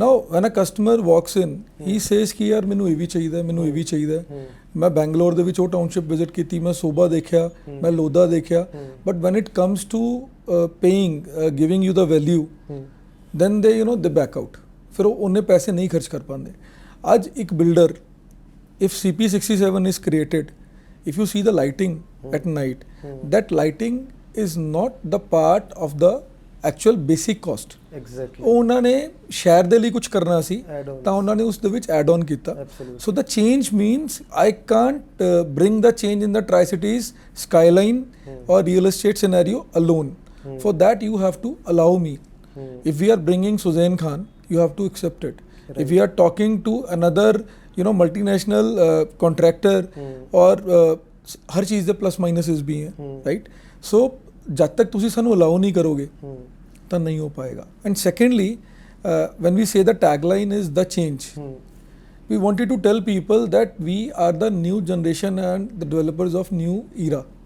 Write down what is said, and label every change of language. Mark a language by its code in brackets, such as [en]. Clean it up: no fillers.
[en] Now when a customer walks in, he says [pa] ਕਿ ਯਾਰ ਮੈਨੂੰ ਇਹ ਵੀ ਚਾਹੀਦਾ, ਮੈਨੂੰ ਇਹ ਵੀ ਚਾਹੀਦਾ। ਮੈਂ ਬੈਂਗਲੌਰ ਦੇ ਵਿੱਚ ਉਹ ਟਾਊਨਸ਼ਿਪ ਵਿਜ਼ਿਟ ਕੀਤੀ, ਮੈਂ ਸੋਭਾ ਦੇਖਿਆ, ਮੈਂ ਲੋਧਾ ਦੇਖਿਆ, [en] but when it comes to paying giving you the value, then they they back out, [pa] ਫਿਰ ਉਹ ਉਹਨੇ ਪੈਸੇ ਨਹੀਂ ਖਰਚ ਕਰ ਪਾਉਂਦੇ। ਅੱਜ ਇੱਕ builder, [en] If CP67 is created, if you see the lighting at night, that lighting is not the part of the actual basic cost. Exactly. [pa] ਉਹਨਾਂ ਨੇ ਸ਼ਹਿਰ ਦੇ ਲਈ ਕੁਝ ਕਰਨਾ ਸੀ ਤਾਂ ਉਹਨਾਂ ਨੇ ਉਸ ਦੇ ਵਿੱਚ ਐਡ ਆਨ ਕੀਤਾ। [en] So the change means I can't bring the change in the Tri-Cities skyline or real estate scenario alone. For that you have to allow me. If we are bringing Suzanne Khan, you have to accept it. If we are talking to another multinational contractor or [hi] हर चीज़ ਦੇ plus minuses भी हैं, [en] right? [pa] So [hi] जब तक [pa] ਤੁਸੀਂ ਸਾਨੂੰ allow ਨਹੀਂ ਕਰੋਗੇ ਤਾਂ ਨਹੀਂ ਹੋ ਪਾਏਗਾ। [en] and secondly when we say the tagline is the change, we wanted to tell people that we are the new generation and the developers of new era,